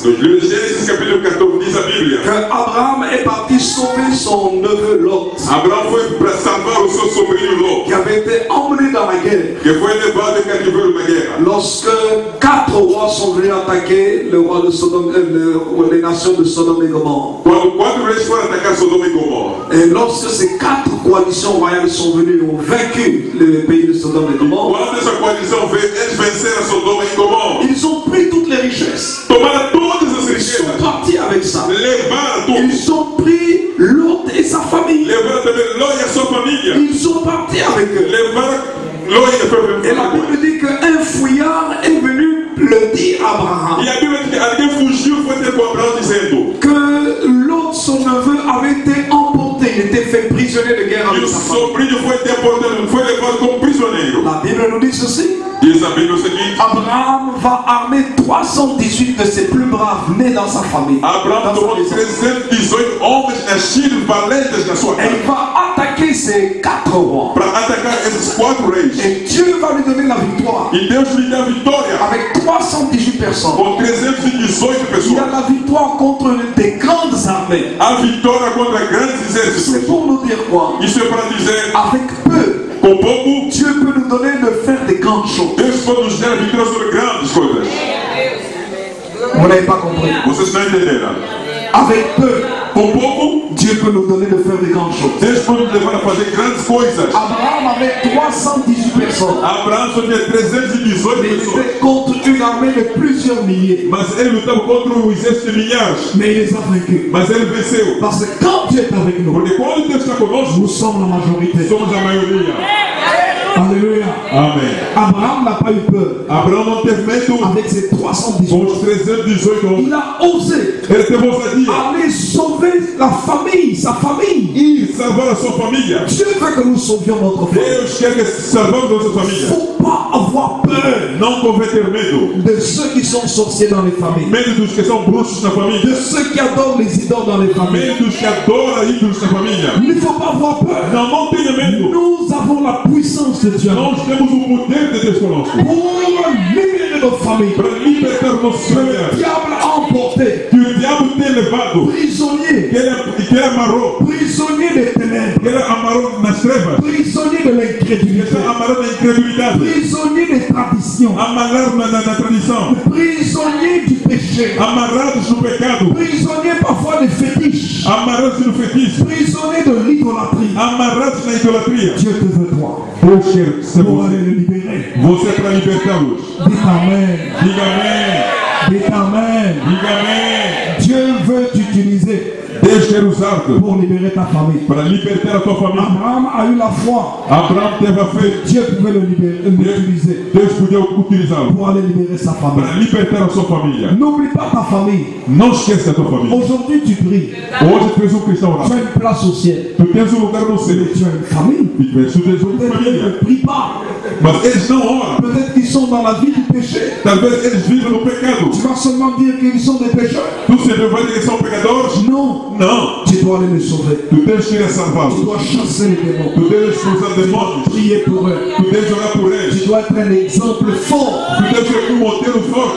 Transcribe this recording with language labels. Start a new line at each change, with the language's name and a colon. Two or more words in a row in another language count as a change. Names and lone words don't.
Portuguese: No livro de Gênesis, capítulo 14, diz a Bíblia:
French: que Abraham est parti sauver son neveu Lot,
Portuguese: Abraão foi para salvar o seu sobrinho Ló,
French: qui avait été emmené dans la guerre.
Portuguese: que foi levado em cativeiro na guerra.
French: Lorsque 4 rois sont venus attaquer le roi de Sodome, les nations de Sodome et Gomorrhe.
Portuguese: Quando 4 reis foram atacar Sodoma e Gomorra,
French: Et lorsque ces 4 coalitions royales sont venues et ont vaincu le pays de Sodome et Gomorrhe,
Portuguese: quando essa coalizão veio, eles venceram Sodoma e Gomorra,
French: ils ont pris toutes les richesses.
Portuguese: tomaram todas as
French: Ils sont
Portuguese: riquezas,
French: partis avec ça.
Portuguese: levaram tudo,
French: Ils ont pris Lot et sa famille.
Portuguese: levaram também Ló e a sua família,
French: Ils sont partis avec eux.
Portuguese: levaram Ló e a sua
French: Et la
Portuguese: família.
French: Bible dit qu'un fouillard est venu le dire à Abraham
Portuguese: E a Bíblia diz que alguém fugiu e foi ter com Abraão dizendo
French: que Lot, son neveu, avait été emporté. Il était fait prisonnier de guerre
Portuguese: que
French: avec
Portuguese: o
French: sa famille.
Portuguese: sobrinho foi deportado, foi levado como prisioneiro.
French: La Bible nous dit ceci.
Portuguese: Diz a Bíblia o seguinte:
French: Abraham va armer 318 de ses plus braves nés dans sa famille.
Portuguese: Abraão
French: Dans sa
Portuguese: tomou
French: maison.
Portuguese: 318 homens nascidos valentes na sua
French: Et
Portuguese: casa
French: il va attaquer ces 4 rois.
Portuguese: para atacar esses 4 reis.
French: Et Dieu va lui donner la victoire.
Portuguese: E Deus lhe dá a vitória
French: Avec 318 personnes.
Portuguese: com 318
French: Il y a
Portuguese: pessoas.
French: la victoire contre des grandes armées.
Portuguese: A vitória contra grandes
French: C'est
Portuguese: exércitos.
French: pour nous dire quoi?
Portuguese: Isso é para dizer,
French: Avec peu,
Portuguese: com pouco,
French: Dieu peut nous donner de faire des grandes choses.
Portuguese: Deus pode nos dar a vitória sobre grandes coisas.
French: Vous n'avez pas compris.
Portuguese: Vocês não entenderam?
French: Avec peu,
Portuguese: Com pouco,
French: Dieu peut nous donner de faire des grandes choses.
Portuguese: Deus pode nos levar a fazer grandes coisas.
French: Abraham avait 318 personnes.
Portuguese: Abraão só tinha 318
French: Mais il
Portuguese: pessoas.
French: était contre une une armée de plusieurs milliers.
Portuguese: Mas ele lutava contra um exército de milhares.
French: Mais il les a vaincus.
Portuguese: Mas ele venceu.
French: Parce que quand Dieu est avec nous,
Portuguese: Porque quando Deus está conosco,
French: nous sommes la majorité.
Portuguese: somos a maioria.
French: Alléluia.
Portuguese: Amém.
French: Abraham n'a pas eu peur.
Portuguese: Abraão não teve medo
French: Avec ses 318
Portuguese: com os 318 homens.
French: il a osé
Portuguese: Ele teve ousadia.
French: aller sauver la famille, sa famille.
Portuguese: Ir salvar a sua família.
French: Dieu veut que nous sauvions notre famille.
Portuguese: Deus quer que salvamos nossa
French: Il ne
Portuguese: família.
French: faut pas avoir peur
Portuguese: Não convém ter medo.
French: de ceux qui sont sorciers dans les familles,
Portuguese: Medo dos que são bruxos na
French: de
Portuguese: família.
French: ceux qui adorent les idoles dans les familles.
Portuguese: Medo dos que adoram ídolos na família.
French: Il ne faut pas avoir peur.
Portuguese: Não tenha medo.
French: Nous avons la puissance de Dieu
Portuguese: Nós temos o poder de Deus conosco.
French: pour libérer notre famille.
Portuguese: Para libertar nossos
French: Le
Portuguese: familiares.
French: diable a emporté,
Portuguese: Que o diabo tem levado.
French: prisonnier,
Portuguese: Que ele amarrou.
French: prisonnier des ténèbres,
Portuguese: Que ele amarrou nas trevas.
French: prisonnier de
Portuguese: Que
French: l'incrédulité,
Portuguese: ele amarrou na incredulidade.
French: prisonnier des traditions,
Portuguese: Amarrar na tradição.
French: prisonnier du péché,
Portuguese: Amarrados no pecado.
French: prisonnier parfois des fétiches,
Portuguese: Amarrados no feitiço.
French: prisonnier de l'idolâtrie.
Portuguese: Amarrados na idolatria.
French: Dieu te veut toi
Portuguese: Deus quer ser
French: pour
Portuguese: você.
French: aller le libérer.
Portuguese: Você para libertá-los.
French: Dites Amen.
Portuguese: Diga amém.
French: Dites Amen.
Portuguese: Diga amém.
French: Dieu veut t'utiliser
Portuguese: Deus quer usar-te
French: pour libérer ta famille.
Portuguese: para libertar a tua família.
French: Abraham a eu la foi.
Portuguese: Abraão teve a fé.
French: Dieu pouvait le libérer, l'utiliser
Portuguese: Deus podia utilizá-lo
French: pour aller libérer sa
Portuguese: para
French: famille.
Portuguese: libertar a sua família.
French: N'oublie pas ta famille.
Portuguese: Não esqueça a tua família.
French: Aujourd'hui, tu pries.
Portuguese: Hoje tu és um cristão
French: Tu
Portuguese: orado.
French: as une place au ciel.
Portuguese: Tu tens um lugar no céu.
French: Mais tu as une famille.
Portuguese: E tu tens uma
French: Peut-être qu'ils ne
Portuguese: família.
French: prient pas.
Portuguese: Mas eles não oram.
French: Peut-être qu'ils sont dans la vie du péché.
Portuguese: Talvez eles vivem no pecado.
French: Tu vas seulement dire qu'ils sont des pécheurs.
Portuguese: Tu sempre vai dizer que são pecadores?
French: Non.
Portuguese: Não.
French: Tu dois aller les sauver.
Portuguese: Tu tens que ir a
French: Tu
Portuguese: salvá-los.
French: dois chasser les démons.
Portuguese: Tu deves expulsar demônios.
French: Prier pour eux.
Portuguese: Tu deves orar por eles.
French: Tu dois être un exemple fort
Portuguese: Tu deves ser um modelo forte